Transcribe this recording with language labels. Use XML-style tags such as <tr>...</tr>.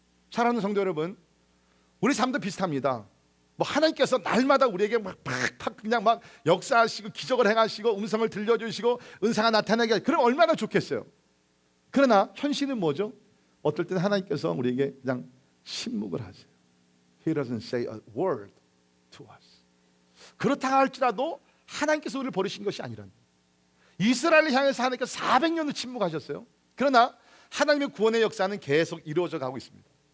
<ko>사랑하는 성도 여러분, 우리 삶도 비슷합니다. 뭐 하나님께서 날마다 우리에게 팍팍 그냥 막 역사하시고 기적을 행하시고 음성을 들려주시고 은사가 나타나게 하시고 그럼 얼마나 좋겠어요. 그러나 현실은 뭐죠? 어떨 때는 하나님께서 우리에게 그냥 침묵을 하세요.</ko> <en>He doesn't say a word to us.</en> <ko>그렇다 할지라도 하나님께서 우리를 버리신 것이 아니란, 이스라엘을 향해서 하나님께서 400년을 침묵하셨어요. 그러나 하나님의 구원의 역사는 계속 이루어져 가고 있습니다.</ko>